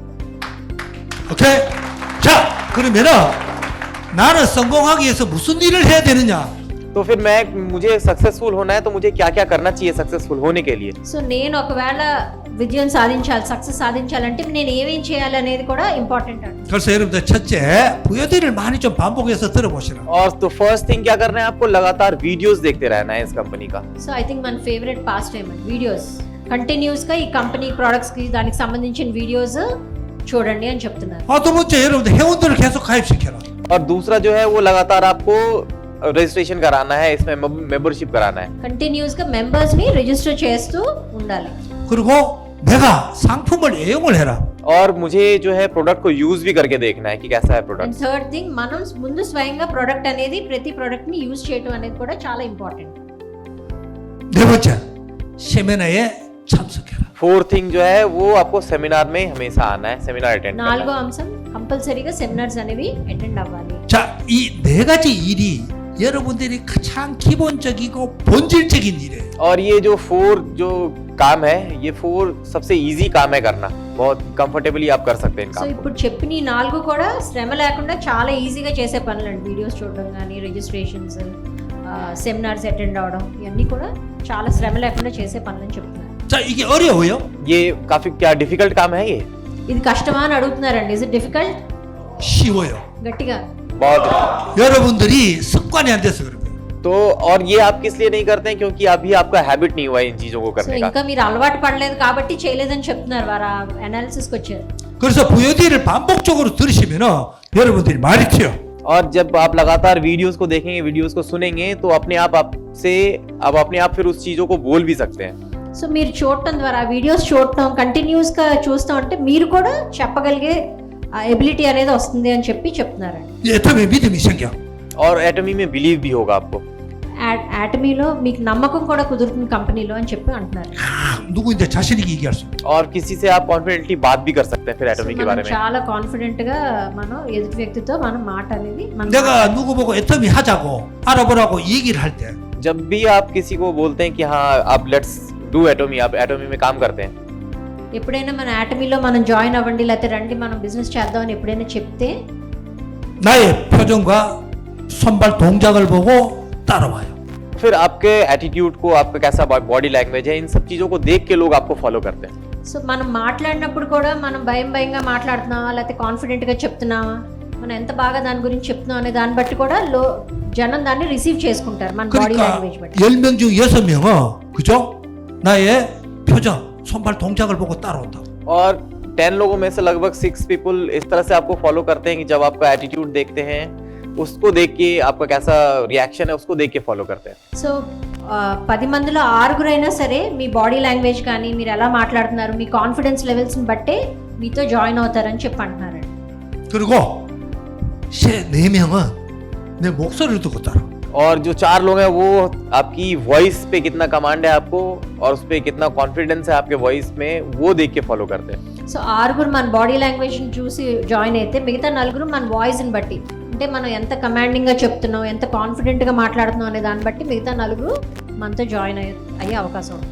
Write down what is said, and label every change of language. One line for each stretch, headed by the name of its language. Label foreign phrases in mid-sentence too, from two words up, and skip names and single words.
Korean: 오케이? 자, 그러면은 나는 성공하기 위해서 무슨 일을 해야 되느냐?
Hindi: तो फिर मुझे सक्सेसफुल होना है तो मुझे क्या क्या करना चाहिए सक्सेसफुल होने के लिए.
Telugu: సో నేను ఒకవేళ విజయం సాధించాలి, సక్సెస్ సాధించాలంటే నేను ఏమేం చేయాలి అనేది కూడా ఇంపార్టెంట్ అండి.
Korean: 그래서 여러분들 첫째, VOD를 많이 좀 반복해서 들어보시라.
Hindi: और तो
English: first thing
Hindi: क्या करना है, आपको लगातार वीडियोस देखते रहना है इस कंपनी का.
Telugu: సో
English: I think
Telugu: మన
English: favorite pastime
Telugu: అండి వీడియోస్. కంటిన్యూస్గా ఈ కంపెనీ ప్రోడక్ట్స్కి దానికి సంబంధించిన వీడియోస్ చూడండి అని చెప్తున్నారు.
Korean: 두 번째, 여러분들 회원들을 계속 가입시켜라.
Hindi: और दूसरा जो है वो लगातार आपको रजिस्ट्रेशन कराना है, इसमें मेंबरशिप कराना है.
Telugu: కంటిన్యూస్గా మెంబర్స్ని రిజిస్టర్ చేస్తూ ఉండాలి.
Korean: 그리고 내가 상품을 애용을 해라.
Hindi: और मुझे जो है प्रोडक्ट को यूज भी करके देखना है कि कैसा है
Telugu: అండ్
Hindi: प्रोडक्ट.
English: third thing,
Telugu: మనం ముందు స్వయంగా ప్రోడక్ట్ అనేది ప్రతి ప్రోడక్ట్ని యూజ్ చేయడం అనేది కూడా చాలా ఇంపార్టెంట్.
Korean: 네 번째, 세미나에 참석해라.
English: fourth thing
Hindi: जो है वो आपको सेमिनार में हमेशा आना है,
English: seminar attend
Telugu: నాలుగో
Hindi: करना है.
Telugu: అంశం, కంపల్సరీగా సెమినార్స్ అనేవి అటెండ్ అవ్వాలి.
Korean: 자, 이 네 가지 일이 여러분들이 가장 기본적이고 본질적인 일이에요.
Hindi: और ये जो 4 जो काम है, ये 4 सबसे इजी काम है करना, बहुत कंफर्टेबली आप कर सकते हैं इन
Telugu: సో
Hindi: काम को।
Telugu: ఇప్పుడు చెప్పిన ఈ 4 కూడా శ్రమ లేకుండా చాలా ఈజీగా చేసే పనులండి. వీడియోస్ చూడడం కానీ, రిజిస్ట్రేషన్స్, సెమినార్స్ అటెండ్ అవ్వడం, ఇవన్నీ కూడా చాలా శ్రమ లేకుండా చేసే పనులని చెప్తున్నారు.
Korean: 자, 이게 어려워요?
Hindi: ये काफी क्या डिफिकल्ट काम है ये?
Telugu: ఇది కష్టమా అని అడుగుతున్నారండి.
English: Is it difficult?
Korean: 쉬워요.
Telugu: గట్టిగా.
Hindi: बहुत।
Korean: 여러분들이 습관이 안 돼서 그런 거예요.
Hindi: तो और ये आप किस लिए नहीं करते हैं, क्योंकि अभी आपका हैबिट नहीं हुआ है इन चीजों को
Telugu: సో
Hindi: करने का।
Telugu: ఇంకా మీరు అలవాటు పడలేదు కాబట్టి చేయలేదని చెప్తున్నారు. వారు అనాలిసిస్కి వచ్చారు.
Korean: 그래서 VOD를 반복적으로 들으시면은 여러분들이 말이 튀어.
Hindi: और जब आप लगातार वीडियोस को देखेंगे, वीडियोस को सुनेंगे, तो अपने आप आपसे आप अपने आप फिर उस चीजों को बोल भी सकते हैं।
Telugu: సో మీరు చూడటం ద్వారా, వీడియోస్ చూడటం, కంటిన్యూస్గా చూస్తూ ఉంటే మీరు కూడా చెప్పగలిగే ఎబిలిటీ అనేది వస్తుంది అని చెప్తున్నారండి.
Korean: 애터미 믿음이 생겨.
Hindi: और एटमी में बिलीव भी होगा आपको।
Telugu: యాటమీలో మీకు నమ్మకం కూడా కుదురుతుంది కంపెనీలో అని చెప్పి అంటున్నారు.
Korean: 누구인데 자신 있게 얘기할 수.
Hindi: और किसी से आप कॉन्फिडेंटली बात भी कर सकते हैं फिर
Telugu: సో
Hindi: एटमी के
Telugu: మనం
Hindi: बारे में।
Telugu: చాలా కాన్ఫిడెంట్ గా మనం ఎదుటి వ్యక్తితో మనం మాట అనేది
Korean: 내가 누구 보고 애터미 하자고 알아보라고 얘기를 할 때
Hindi: जब भी आप किसी को बोलते हैं कि हाँ आप
English: let's do Atomy,
Hindi: आप एटमी में काम करते हैं,
Telugu: ఎప్పుడైనా మన యాటమీలో మనం జాయిన్ అవ్వండి, లేకపోతే రండి మనం బిజినెస్ చేద్దాం అని ఎప్పుడైనా చెప్తే
Korean: 나의 표정과 손발 동작을 보고 따라와요.
Hindi: फिर आपके एटीट्यूड को, आपका कैसा
English: body language
Hindi: है, इन सब चीजों को देख के लोग आपको फॉलो करते हैं।
Telugu: సో మనం మాట్లాడినప్పుడు కూడా మనం భయంగా మాట్లాడుతున్నావా లేకపోతే కాన్ఫిడెంట్గా చెప్తున్నావా, మనం ఎంత బాగా దాని గురించి చెప్తున్నాం అనే దాన్ని బట్టి కూడా జనం దాన్ని రిసీవ్ చేసుకుంటారు మన బాడీ
Korean: 그러니까
Telugu: లాంగ్వేజ్ బట్టి.
Korean: 10명 중 6명은 그죠? 나의 표정, 손발 동작을 보고 따라온다고.
Hindi: और 10 लोगों में से लगभग 6 पीपल इस तरह से आपको फॉलो करते हैं कि जब आपका एटीट्यूड देखते हैं, उसको देख के आपका कैसा रिएक्शन है उसको देख के फॉलो करते हैं।
Telugu: సో 10 మందిలో 6 అయినా సరే మీ
English: body language
Telugu: కానీ, మీరు ఎలా మాట్లాడుతున్నారు, మీ కాన్ఫిడెన్స్ లెవెల్స్ని బట్టే మీతో జాయిన్ అవుతారని చెప్పి అంటున్నారండి.
Korean: 그리고 4명은 내 목소리를 듣고 따라와.
Hindi: और जो 4 लोग हैं वो आपकी वॉइस पे कितना कमांड है आपको और उस पे कितना कॉन्फिडेंस है आपके वॉइस में, वो देख के फॉलो करते हैं।
Telugu: సో 6 మన బాడీ లాంగ్వేజ్ని చూసి జాయిన్ అయితే మిగతా 4 మన వాయిస్ని బట్టి, అంటే మనం ఎంత కమాండింగ్గా చెప్తున్నాం, ఎంత కాన్ఫిడెంట్గా మాట్లాడుతున్నాం అనే దాన్ని బట్టి మిగతా 4 మనతో జాయిన్ అయ్యే అవకాశం ఉంది.